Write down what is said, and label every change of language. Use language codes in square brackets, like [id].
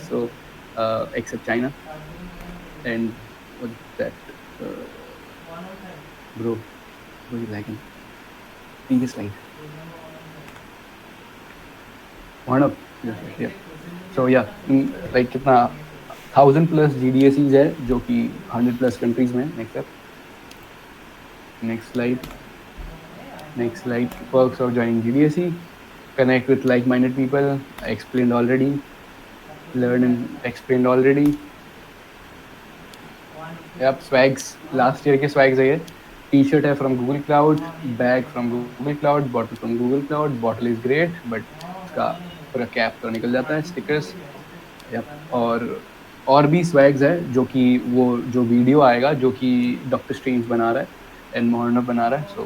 [en] So except China and that bro, what you liking? Previous slide. One up. Yeah. So yeah, like [hi] कितना 1000+ GDACs है जो कि 100+ countries में। [en] Next slide. Perks of joining GDAC: connect with like-minded people. I explained already. Learn and explained already. Yep, swags. Last year [hi] के swags है ये। [en] T-shirt है from Google Cloud, bag from Google Cloud, bottle from Google Cloud. Bottle is great, but [hi] उसका पूरा cap तो निकल जाता है। स्टिकर्स, और भी स्वैग्स है जो कि वो जो वीडियो आएगा जो कि डॉक्टर स्ट्रेंज बना रहा है एंड मोहर्नब बना रहा है।